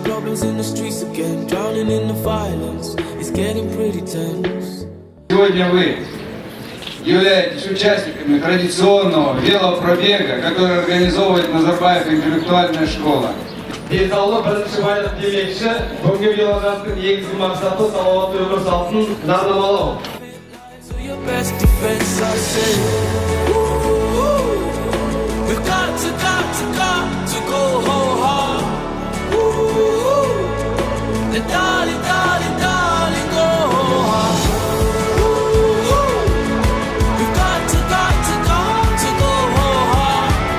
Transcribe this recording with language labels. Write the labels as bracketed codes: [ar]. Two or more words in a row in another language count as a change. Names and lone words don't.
[en] battles in the streets again, drowning in the violence. It's getting pretty tense. [ru] Сегодня вы являетесь участниками традиционного велопробега, который организовывает Назарбаев интеллектуальная школа. [kk] Денсаулық бірінші байлық демекші, бүгінгі веложарыстың негізгі мақсаты салауатты өмір салтын жарнамалау. [en] So your best defense, I say. Ooh, we've got to go hard. Ooh, and darling, darling, darling, go hard. Ooh, we've got to go hard.